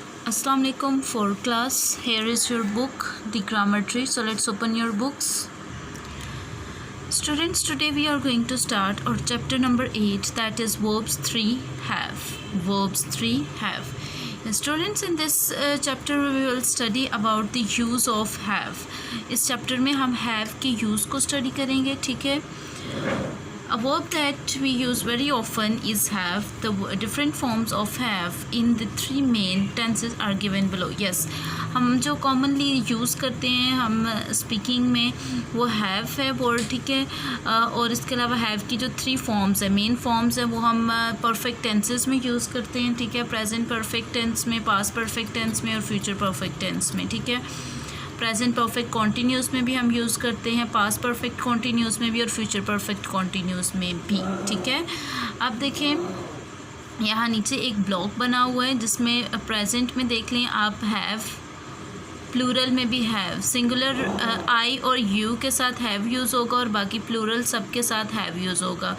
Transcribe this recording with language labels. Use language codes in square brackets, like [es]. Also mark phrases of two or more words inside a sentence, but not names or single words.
[ar] السلام عليكم [en] for class. Here is your book, The Grammar Tree. So let's open your books. Students, today we are going to start our chapter number 8, that is verbs 3 have. Verbs 3 have. Students, in this chapter we will study about the use of have. [hi] इस chapter में हम have के use को study करेंगे, ठीक है. [en] A verb that we use very often is have. The different forms of have in the three main tenses are given below. Yes, [hi] हम जो [en] commonly use [hi] करते हैं हम speaking में वो have है word, ठीक है. और इसके अलावा have की जो [en] three forms [hi] है, [en] main forms [hi] है, वो हम [en] perfect tenses [hi] में use करते हैं, ठीक है. [en] present perfect tense [hi] में, [en] past perfect tense [hi] में और [en] future perfect tense [hi] में, ठीक है. [en] present perfect continuous [hi] में भी हम यूज़ करते हैं, [en] past perfect continuous [hi] में भी और [en] future perfect continuous [hi] में भी, ठीक है. अब देखें यहाँ नीचे एक ब्लॉक बना हुआ है जिसमें प्रेजेंट में देख लें आप हैव, प्लूरल में भी हैव, [en] singular I [hi] और यू के साथ [en] have use [hi] होगा और बाकी प्लूरल सब के साथ [en] have use [hi] होगा.